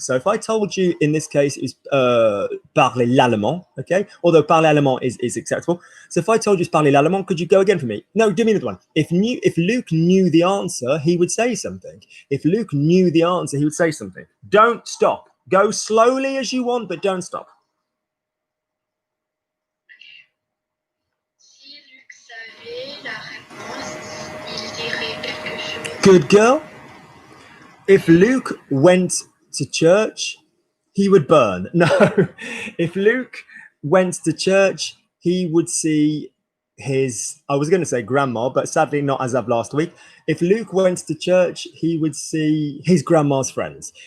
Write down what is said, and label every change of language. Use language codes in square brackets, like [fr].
[en] So if I told you in this case it was [fr] parler l'allemand, [en] okay, although [fr] parler allemand [en] is acceptable. So if I told you it's [fr] parler l'allemand, [en] could you go again for me? No, do me another one. If Luke knew the answer, he would say something. If Luke knew the answer, he would say something. Don't stop. Go slowly as you want, but don't stop. [fr] Si Luc savait la réponse, il dirait quelque chose. [en] Good girl. If Luke went to church, he would burn. No. If Luke went to church, he would see his, I was going to say grandma, but sadly not as of last week. If Luke went to church, he would see his grandma's friends.